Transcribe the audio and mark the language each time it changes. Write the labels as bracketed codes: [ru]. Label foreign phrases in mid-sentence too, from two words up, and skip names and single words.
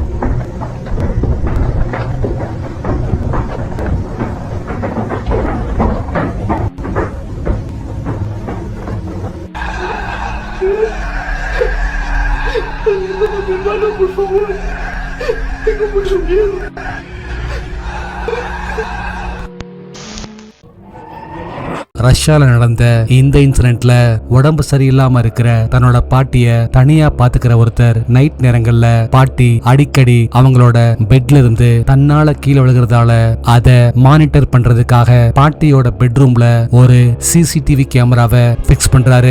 [es] Ayúdame, mi hermano, por favor. Tengo mucho miedo. [ta] ரஷ்யால நடந்த இந்த இன்சிடென்ட்ல உடம்பு சரியில்லாம இருக்கிற தன்னோட பாட்டிய தனியா பாத்துக்கிற ஒருத்தர் நைட் நேரங்கள்ல பாட்டி அடிக்கடி அவங்களோட பெட்ல இருந்து தன்னால கீழே விழுகிறதால அத மானிட்டர் பண்றதுக்காக பாட்டியோட பெட்ரூம்ல ஒரு [en] CCTV camera [ta] பிக்ஸ் பண்றாரு.